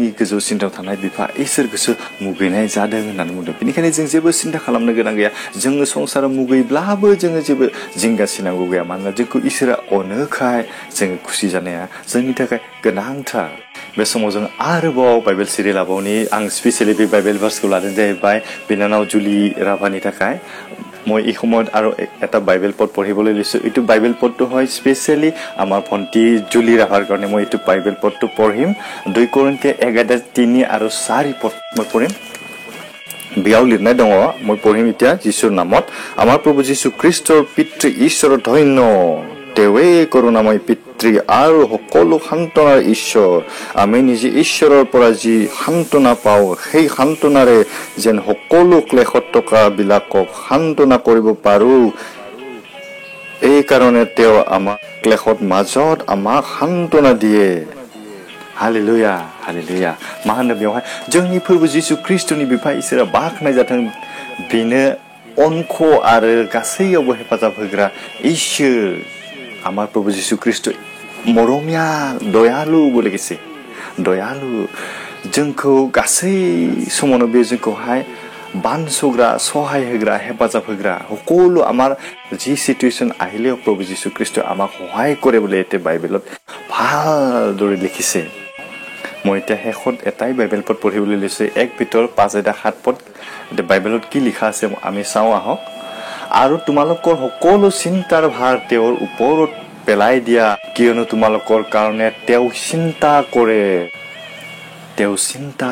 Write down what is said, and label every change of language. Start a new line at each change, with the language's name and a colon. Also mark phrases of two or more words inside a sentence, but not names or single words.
Bodo: गोजौ सिन्थायाव थानाय बिफा इसोरखौसो मुगैनाय जादों होननानै बुंदों बेनिखायनो जों जेबो सिन्था खालामनो गोनां गैया जोङो संसाराव मुगैब्लाबो जोङो जेबो जिंगासिनांगौ गैया मानोना जोंखौ इसोरा अनोखाय जोङो खुसि जानाया जोंनि थाखाय गोनांथार बे समाव जों आरोबाव बाइबेल सिरि लाबावनि आं स्पेसियेलि बे बाइबेल भार्सखौ लादों जाहैबाय बिनानाव जुलि राभानि थाखाय
Assamese: মই এই সময়ত আৰু এটা বাইবেল পদ পঢ়িবলৈ লৈছোঁ এইটো বাইবেল পদটো হয় স্পেচিয়েলি আমাৰ ভণ্টি জুলি ৰাভাৰ কাৰণে মই এইটো বাইবেল পদটো পঢ়িম 2 কৰিন্থিয়া 11:3 আৰু 4 পদ মই পঢ়িম
Bodo: बियाव लिरनाय दं
Assamese: মই পঢ়িম এতিয়া যীশুৰ নামত আমাৰ প্ৰভু যীশু খ্ৰীষ্টৰ পিতৃ ঈশ্বৰৰ ধন্য তেৱে কৰুণাময় পিতৃ আৰু সকলো সান্তনাৰ ঈশ্বৰ আমি নিজে ঈশ্বৰৰ পৰা যি সান্তনা পাওঁ সেই সান্তনাৰে যেন সকলো ক্লেশত থকা বিলাকক সান্তনা কৰিব পাৰোঁ এই কাৰণে তেওঁ আমাক ক্লেশত মাজত আমাক সান্তনা দিয়ে
Bodo: हालेलुया हालेलुया मा होनो बेवहाय जोंनि फोरबो जिसु ख्रिस्टनि बिफा इसोरा बाख्नाय जाथों बेनो अनख आरो गासैयावबो हेफाजाब होग्रा इसोर
Assamese: আমাৰ প্ৰভু
Bodo: जिसु ख्रिस्ट मरमिया दयालु बोलेगेसे दयालु जोंखौ गासै समावनो बे जोंखौहाय बानसग्रा सहाय होग्रा हेफाजाब होग्रा
Assamese: সকলো আমাৰ যি সিচুৱেচন আহিলেও প্ৰভু যীশু খ্ৰীষ্ট আমাক সহায় কৰে বুলি এতে বাইবেলত ভালদৰে লিখিছে মই এতিয়া শেষত এটাই বাইবেল পদ পঢ়িবলৈ লৈছোঁ 1 পিতৰ 5:7 পদ বাইবেলত কি লিখা আছে আমি চাওঁ আহক আৰু তোমালোকৰ সকলো চিন্তাৰ ভাৰ তেওঁৰ ওপৰত পেলাই দিয়া কিয়নো তোমালোকৰ কাৰণে তেওঁ চিন্তা কৰে তেওঁ চিন্তা